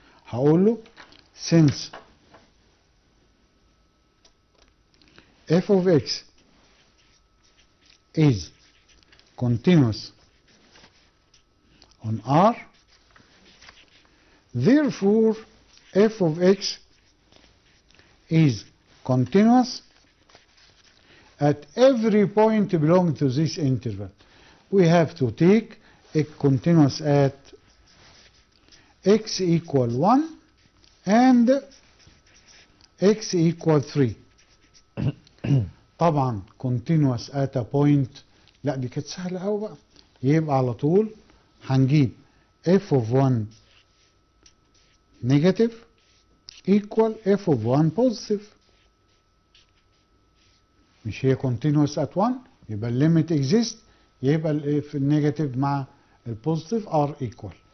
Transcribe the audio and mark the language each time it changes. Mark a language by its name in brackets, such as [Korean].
[Arabic] هقول له [English] since f of x is continuous on R, therefore f of x is continuous at every point belonging to this interval. We have to take a continuous at x equal 1 and x equal 3. [Arabic] طبعا [English] continuous at a point، [Arabic] لا دي كانت سهلة أوي بقى. يبقى على طول هنجيب [English] f of 1 negative equal f of 1 positive. [Arabic] مش هي [English] continuous at 1 [Arabic] يبقى الليميت exist، يبقى النيجاتيف مع البوزيتيف [English] are equal.